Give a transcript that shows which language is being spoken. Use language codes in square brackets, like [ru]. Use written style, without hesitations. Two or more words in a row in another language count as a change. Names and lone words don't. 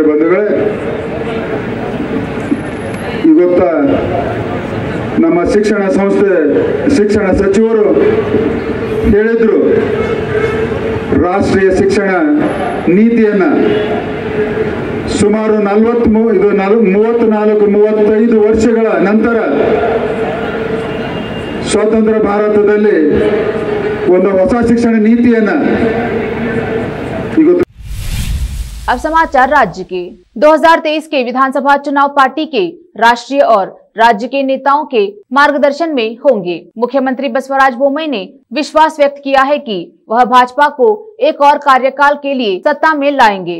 [kn] ಬಂಧುಗಳೇ, ಇವತ್ತ ನಮ್ಮ ಶಿಕ್ಷಣ ಸಂಸ್ಥೆ ಶಿಕ್ಷಣ ಸಚಿವರು ಹೇಳಿದ್ರು, ರಾಷ್ಟ್ರೀಯ ಶಿಕ್ಷಣ ನೀತಿಯನ್ನ ಸುಮಾರು 34-35 ವರ್ಷಗಳ ನಂತರ ಸ್ವತಂತ್ರ ಭಾರತದಲ್ಲಿ ಒಂದು ಹೊಸ ಶಿಕ್ಷಣ ನೀತಿಯನ್ನ ಇವತ್ತು। [hi] अब समाचार राज्य के 2023 के विधानसभा चुनाव पार्टी के राष्ट्रीय और राज्य के नेताओं के मार्गदर्शन में होंगे। मुख्यमंत्री बसवराज बोम्मई ने विश्वास व्यक्त किया है कि वह भाजपा को एक और कार्यकाल के लिए सत्ता में लाएंगे।